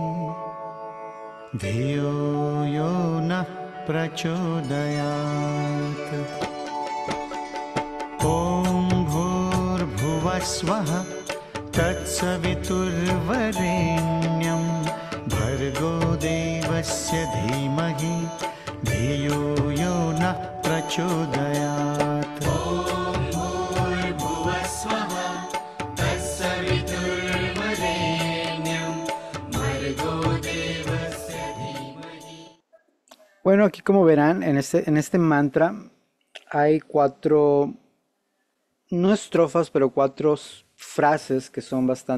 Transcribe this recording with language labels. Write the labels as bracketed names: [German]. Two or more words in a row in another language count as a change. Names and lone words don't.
[Sanskrit] धियो यो नः प्रचोदयात् ॐ भूर्भुवः स्वः तत्सवितुर्वरेण्यं भर्गो देवस्य धीमहि धियो यो नः प्रचोदयात् [Spanish] Bueno, aquí como verán, en este mantra hay cuatro, no estrofas, pero cuatro frases que son bastante interesantes.